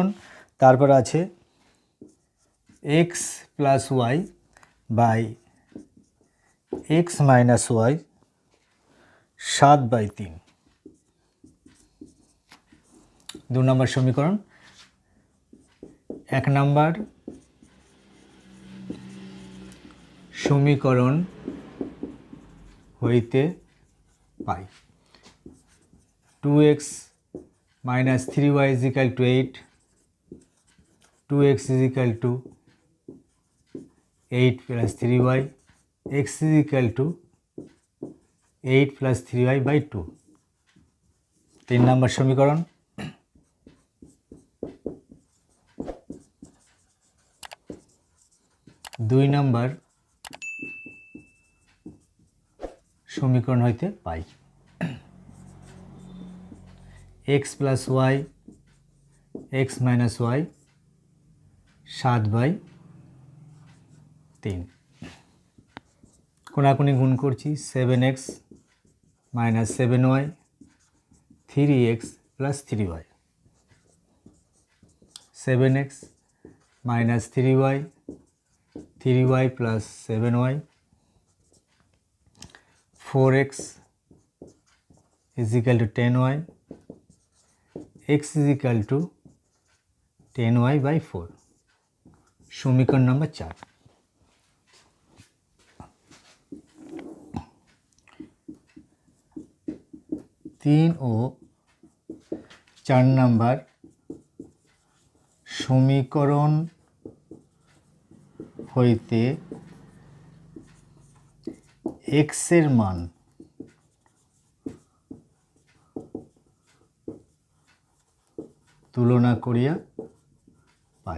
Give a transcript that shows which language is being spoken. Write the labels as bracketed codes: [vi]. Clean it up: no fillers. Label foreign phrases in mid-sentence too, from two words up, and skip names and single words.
[bn] তারপর আছে x + y বাই x - y 7/3 দু নম্বর সমীকরণ। এক নম্বর সমীকরণ হইতে পাই 2x - 3y = 8, 2x = 8 + 3y, x = 8 + 3y/2 তিন নম্বর সমীকরণ। দুই নম্বর সমীকরণ হইতে পাই x + y x - y 7/3 কোনাকুনি গুণ করছি 7x - 7y 3x + 3y 7x - 3y 3y + 7y 4x = 10y x = 10y/4 সমীকরণ নম্বর 4। 3 ও 4 নম্বর সমীকরণ হইতে x এর মান তুলনা করিয়া পাই।